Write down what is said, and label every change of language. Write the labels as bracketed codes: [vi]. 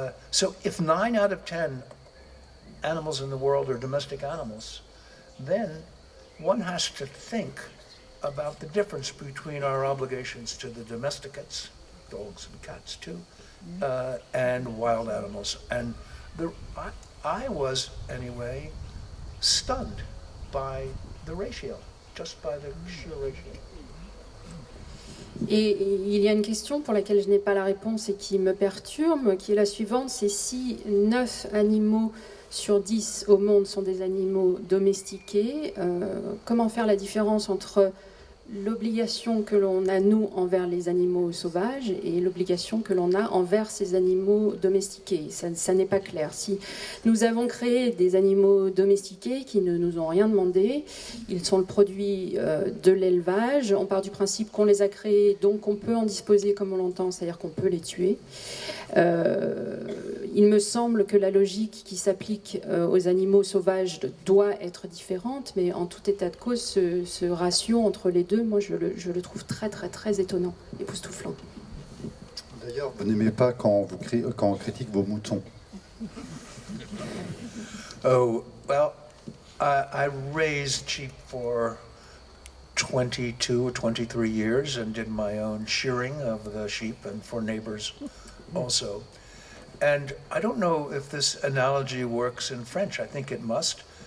[en] so if 9 out of 10 animals in the world are domestic animals, then one has to think about the difference between our obligations to the domesticates, dogs and cats too, and wild animals. And I was, anyway, stunned by the ratio, just by the sheer ratio. [fr] Et il y a une question pour laquelle je n'ai pas la réponse et qui me perturbe, qui est la suivante, c'est si 9 animaux sur 10 au monde sont des animaux domestiqués, comment faire la différence entre l'obligation que l'on a, nous, envers les animaux sauvages et l'obligation que l'on a envers ces animaux domestiqués. Ça n'est pas clair. Si nous avons créé des animaux domestiqués qui ne nous ont rien demandé, ils sont le produit de l'élevage, on part du principe qu'on les a créés, donc on peut en disposer comme on l'entend, c'est-à-dire qu'on peut les tuer. Il me semble que la logique qui s'applique aux animaux sauvages doit être différente, mais en tout état de cause, ce ratio entre les deux, moi je le trouve très très très étonnant, époustouflant. D'ailleurs, vous n'aimez pas quand on critique vos moutons. [en] Oh, well, I raised sheep for 22 or 23 years and did my own shearing of the sheep and for neighbors also. And I don't know if this analogy works in French. I think it must.